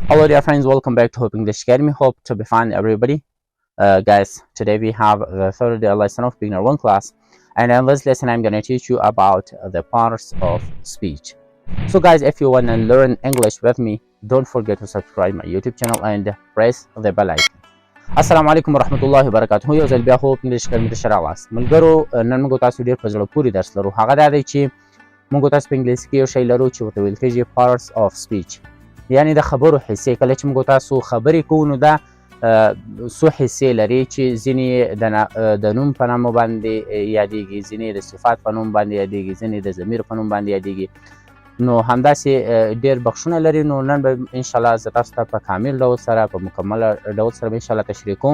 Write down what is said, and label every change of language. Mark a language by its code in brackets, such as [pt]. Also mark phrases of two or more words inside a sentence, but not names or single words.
[en] Hello dear friends, welcome back to Hope English Academy. Hope to be fine everybody. Guys, today we have the third lesson of beginner 1 class, and in this lesson I'm going to teach you about the parts of speech. So guys, if you want to learn English with me, don't forget to subscribe my YouTube channel and press the bell icon. [ar] السلام علیکم ورحمت الله وبرکاته. [ps] یو ځل بیا هوپ انګلیش اکیډمي ته ښه راغلاست. ملګرو، نن موږ تاسو ډېر په زړه پورې درس لرو. هغه دا دی چې موږ تاسو په انګلیسي کې یو شی لرو چې ورته ویل کېږي [en] parts of speech، [ps] یعنی د خبرو حصې. کله چې موږ تاسو خبرې کوو نو دا څو حصې لري چې ځینې د نوم په نامه باندې یادېږي، ځینې د صفات په نوم باندې یادېږي، ځینې د ضمیر په نوم باندې یادېږي. نو همداسې ډېر بخشونه لري. نو نن به انشاءالله زه تاسو ته په کامل ډول سره په مکمل ډول سره به انشاءالله تشریح کوم.